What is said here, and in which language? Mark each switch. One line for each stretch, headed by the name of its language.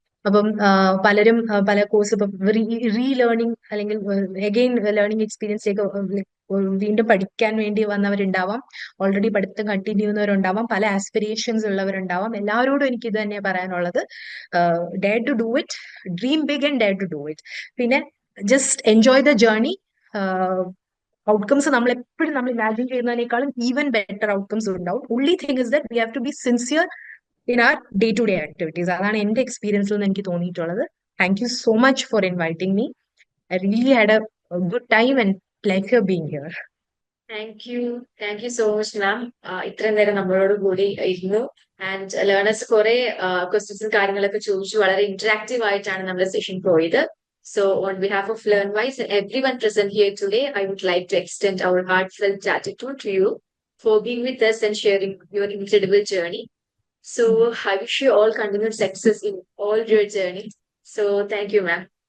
Malayalam: അപ്പം പലരും പല കോഴ്സ് ഇപ്പം റീലേണിംഗ് അല്ലെങ്കിൽ അഗെയിൻ ലേണിംഗ് എക്സ്പീരിയൻസിലേക്ക് വീണ്ടും പഠിക്കാൻ വേണ്ടി വന്നവരുണ്ടാവാം, ഓൾറെഡി പഠിത്തം കണ്ടിന്യൂ ചെയ്യുന്നവരുണ്ടാവാം, പല ആസ്പിറേഷൻസ് ഉള്ളവരുണ്ടാവാം. എല്ലാവരോടും എനിക്ക് ഇത് തന്നെ പറയാനുള്ളത്,
English: Dare to do it, dream big and dare to do it.
Malayalam: പിന്നെ
English: Just enjoy the journey.
Malayalam: Outcomes നമ്മൾ ഇമാജിൻ ചെയ്യുന്നതിനേക്കാളും ഈവൻ ബെറ്റർ ഔട്ട്കംസ് ഉണ്ടാവും.
English: only thing is that we have to be sincere in our day-to-day activities.
Malayalam: അതാണ് എന്റെ എക്സ്പീരിയൻസിൽ നിന്ന് എനിക്ക് തോന്നിയിട്ടുള്ളത്.
English: Thank you so much for inviting me. I really had a good time and pleasure being here. Thank you so much ma'am.
Malayalam: ഇത്രയും നേരം നമ്മളോട് കൂടി ഇരുന്നു. ആൻഡ് ലേണേഴ്സ് കുറെ ക്വസ്റ്റ്യൻസും കാര്യങ്ങളൊക്കെ ചോദിച്ചു. വളരെ ഇന്ററാക്റ്റീവ് ആയിട്ടാണ് നമ്മുടെ സെഷൻ പോയത്.
English: So on behalf of LearnWise and everyone present here today, I would like to extend our heartfelt gratitude to you for being with us and sharing your incredible journey. So I wish you all continued success in all your journey. So thank you, ma'am.